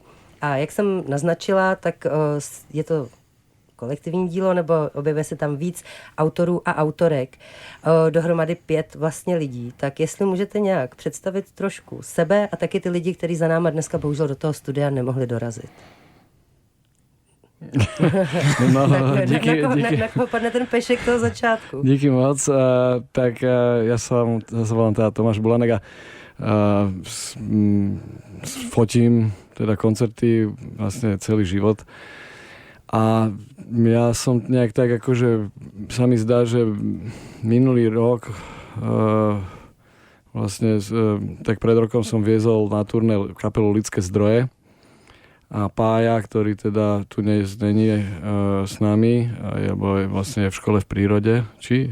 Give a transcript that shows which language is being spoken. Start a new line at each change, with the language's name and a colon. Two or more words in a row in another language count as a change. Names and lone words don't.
Czech: A jak jsem naznačila, tak je to kolektivní dílo, nebo objevuje se tam víc autorů a autorek, dohromady 5 vlastně lidí. Tak jestli můžete nějak představit trošku sebe a taky ty lidi, kteří za náma dneska bohužel do toho studia nemohli dorazit. No, díky. Na koho padne ten pešek toho začátku? Díky moc.
Slovak: Tak ja sa volám teda Tomáš Bulanek a fotím teda koncerty vlastne celý život. A ja som nejak tak akože sa mi zdá, že minulý rok vlastne tak pred rokom som viezol na turné kapelu Lidské zdroje a Pája, ktorý teda tu není s nami, alebo je vlastne v škole v prírode, či?